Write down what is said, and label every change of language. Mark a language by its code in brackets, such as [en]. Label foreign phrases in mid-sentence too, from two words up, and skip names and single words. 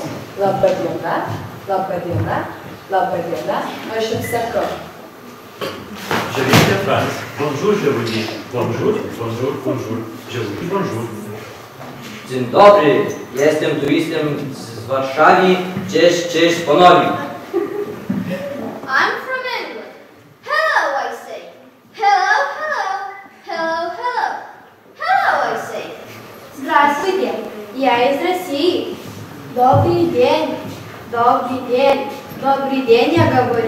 [lt] Labą dieną, labą dieną, labą dieną, aš jums sakau. [fr] Je viens de France. Bonjour, je vous dis. Bonjour, bonjour, bonjour. Je vous dis bonjour. [pl] Dzień dobry, jestem turystem z Warszawy. Cześć, cześć, ponownie. [en] I'm from England. Hello, I say. Hello, hello, hello, hello. Hello, I say. [ru] Здравствуйте, я из России. Добрый день, добрый день, добрый день, я говорю.